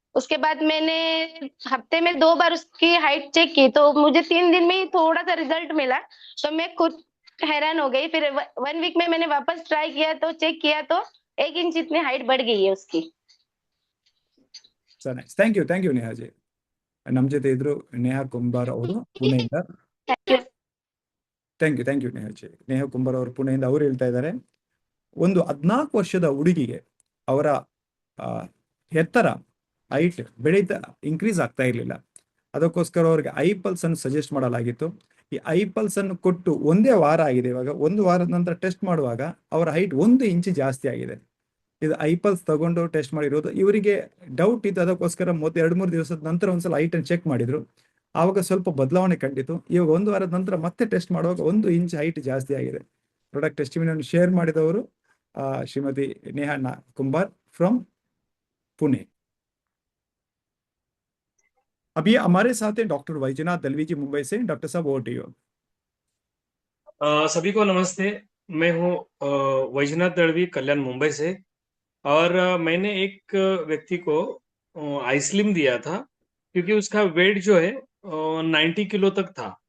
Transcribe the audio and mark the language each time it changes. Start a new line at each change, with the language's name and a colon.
Hindi: उसके बाद मैंने हफ्ते में 2 बार उसकी हाइट चेक की, तो मुझे 3 दिन में ही थोड़ा सा रिजल्ट मिला. तो मैं खुद हैरान हो गई. फिर 1 वीक में मैंने वापस ट्राई किया, तो चेक किया, तो 1 इंच इतनी हाइट बढ़ गई है उसकी.
English: Sir nice, thank you Neha ji.
Kannada: ನಮ್ಮ ಜೊತೆ ಇದ್ರು ನೇಹಾ ಕುಂಬಾರ್ ಅವರು ಪುಣೆಯಿಂದ. Thank you Neha G. Neha Kumbar ಅವರು ಪುಣೆಯಿಂದ. ಅವ್ರು ಹೇಳ್ತಾ ಇದ್ದಾರೆ, ಒಂದು 14 ವರ್ಷದ ಹುಡುಗಿಗೆ ಅವರ ಎತ್ತರ ಹೈಟ್ ಬೆಳೀತಾ ಇನ್ಕ್ರೀಸ್ ಆಗ್ತಾ ಇರಲಿಲ್ಲ. ಅದಕ್ಕೋಸ್ಕರ ಅವ್ರಿಗೆ ಐ ಪಲ್ಸ್ ಅನ್ನು ಸಜೆಸ್ಟ್ ಮಾಡಲಾಗಿತ್ತು. ಈ ಐ ಪಲ್ಸ್ ಅನ್ನು ಕೊಟ್ಟು 1 ವಾರ ಆಗಿದೆ. ಇವಾಗ 1 ವಾರದ ನಂತರ ಟೆಸ್ಟ್ ಮಾಡುವಾಗ ಅವರ ಹೈಟ್ 1 ಇಂಚ್ ಜಾಸ್ತಿ ಆಗಿದೆ. ಇದು ಐ ಪಲ್ಸ್ ತಗೊಂಡು ಟೆಸ್ಟ್ ಮಾಡಿರೋದು. ಇವರಿಗೆ ಡೌಟ್ ಇತ್ತು, ಅದಕ್ಕೋಸ್ಕರ 2-3 ದಿವಸದ ನಂತರ ಒಂದ್ಸಲ ಹೈಟ್ ಅನ್ನು ಚೆಕ್ ಮಾಡಿದ್ರು. ಆವಾಗ ಸ್ವಲ್ಪ ಬದಲಾವಣೆ ಕಂಡಿತು. ಇವಾಗ 1 ವಾರದ ನಂತರ ಮತ್ತೆ ಟೆಸ್ಟ್ ಮಾಡುವಾಗ 1 ಇಂಚ್ ಹೈಟ್ ಜಾಸ್ತಿ ಆಗಿದೆ. ಪ್ರಾಡಕ್ಟ್ ಟೆಸ್ಟಿಮೋನಿಯಲ್ ಶೇರ್ ಮಾಡಿದವರು ಶ್ರೀಮತಿ ನೇಹಾ कुंभार फ्रॉम पुणे.
Hindi: अभी हमारे साथ हैं डॉक्टर वैजनाथ दलवी जी मुंबई से. डॉक्टर साहब, ओवर टू यू. सभी को नमस्ते. मैं हूँ वैजनाथ दड़वी, कल्याण, मुंबई से। और मैंने एक व्यक्ति को आइसलिम दिया था, क्योंकि उसका वेट जो है 90 किलो तक था।